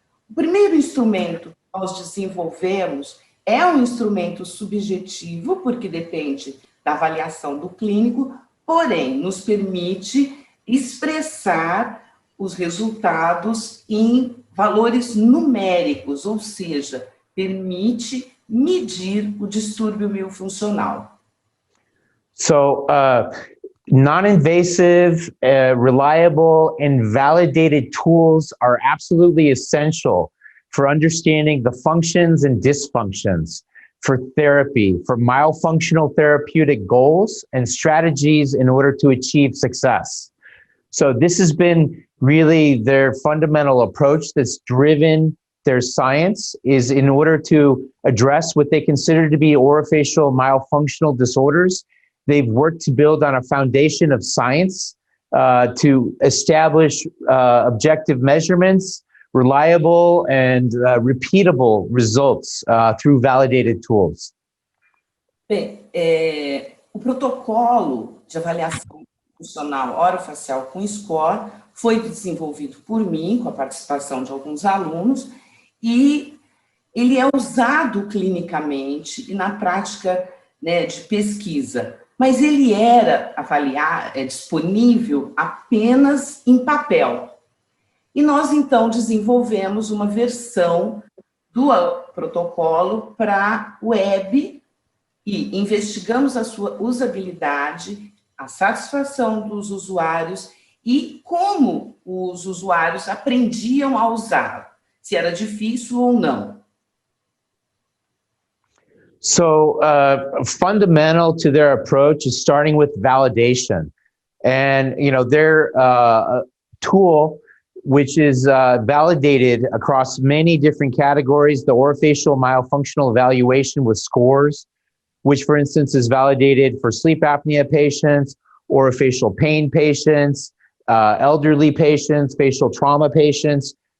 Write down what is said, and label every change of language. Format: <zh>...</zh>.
<pt>O primeiro instrumento que nós desenvolvemos é um instrumento subjetivo, porque depende da avaliação do clínico, porém nos permite expressar os resultados em valores numéricos, ou seja, permite medir o distúrbio miofuncional.</pt> <en>So, non-invasive, reliable, and validated tools are absolutely essential for understanding the functions and dysfunctions for therapy, for myofunctional therapeutic goals and strategies in order to achieve success. So this has been really their fundamental approach that's driven their science, is in order to address what they consider to be orofacial myofunctional disorders. They've worked to build on a foundation of science to establish objective measurements, reliable and repeatable results through validated tools.</en> <pt>Bem, o protocolo de avaliação Funcional orofacial com score, foi desenvolvido por mim, com a participação de alguns alunos, e ele é usado clinicamente e na prática, né, de pesquisa, mas ele era disponível apenas em papel. E nós, então, desenvolvemos uma versão do protocolo para web e investigamos a sua usabilidade, a satisfação dos usuários e como os usuários aprendiam a usar, se era difícil ou não.</pt> <en>So fundamental to their approach is starting with validation. And, their tool, which is validated across many different categories, the Orofacial Myofunctional evaluation with scores, which, for instance, is validated for sleep apnea patients, orofacial pain patients, elderly patients, facial trauma patients.</en>